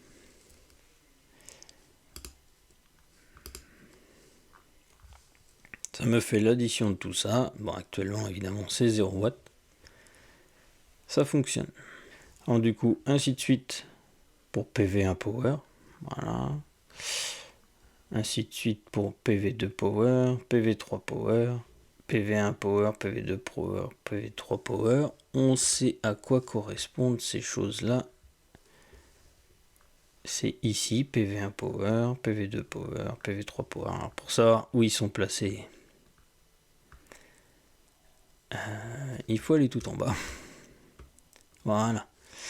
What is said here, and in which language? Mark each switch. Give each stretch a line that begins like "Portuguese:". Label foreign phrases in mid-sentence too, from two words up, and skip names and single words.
French: Ça me fait l'addition de tout ça. Bon, actuellement, évidemment, c'est 0 watts. Ça fonctionne. Alors du coup, ainsi de suite pour PV1 Power. Voilà. Ainsi de suite pour PV2 Power, PV3 Power, PV1 Power, PV2 Power, PV3 Power. On sait à quoi correspondent ces choses-là. C'est ici, PV1 Power, PV2 Power, PV3 Power. Alors pour savoir où ils sont placés, il faut aller tout en bas.